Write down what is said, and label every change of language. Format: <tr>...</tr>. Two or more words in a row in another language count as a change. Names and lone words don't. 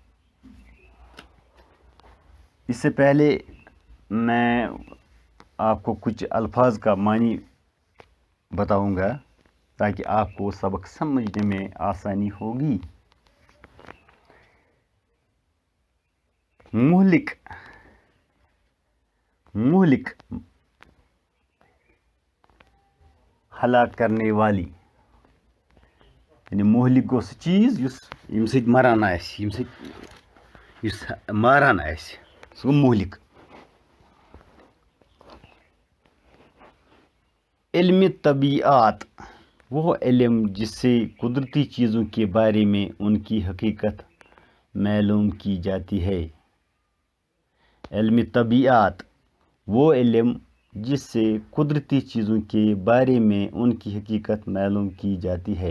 <ur>اس سے پہلے میں آپ کو کچھ الفاظ کا معنی بتاؤں گا تاکہ آپ کو سبق سمجھنے میں آسانی ہوگی۔</ur> <ks>مہلک، مہلک</ks> <ur>ہلاک کرنے والی،</ur> <ks>یعنی مہلک گو سہ چیز یم سۭتۍ مران آسہِ، یُس ماران آسہِ، سُہ گوٚو مہلک۔</ks> <ur>علم طبیعت، وہ علم جس سے قدرتی چیزوں کے بارے میں ان کی حقیقت معلوم کی جاتی ہے۔ علم طبیعت، وہ علم جس سے قدرتی چیزوں کے بارے میں ان کی حقیقت معلوم کی جاتی ہے۔</ur>